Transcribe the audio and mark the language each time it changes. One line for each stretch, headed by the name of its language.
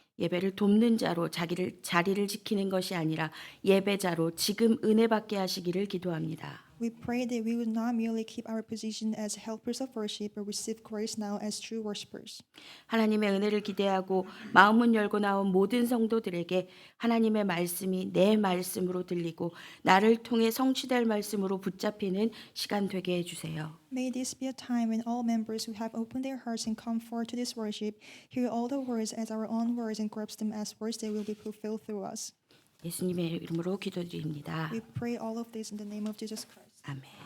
Korean: 예배를 돕는 자로 자리를 지키는 것이 아니라 예배자로 지금 은혜 받게 하시기를 기도합니다.
English: We pray that we would not merely keep our position as helpers of worship, but receive grace now as true worshipers.
Korean: 하나님의 은혜를 기대하고 마음문 열고 나온 모든 성도들에게 하나님의 말씀이 내 말씀으로 들리고 나를 통해 성취될 말씀으로 붙잡히는 시간 되게 해주세요.
English: May this be a time when all members who have opened their hearts and come forward to this worship hear all the words as our own words and grasp them as words that will be fulfilled through us.
Korean: 예수님의 이름으로 기도드립니다.
English: We pray all of this in the name of Jesus Christ.
Korean: 아멘.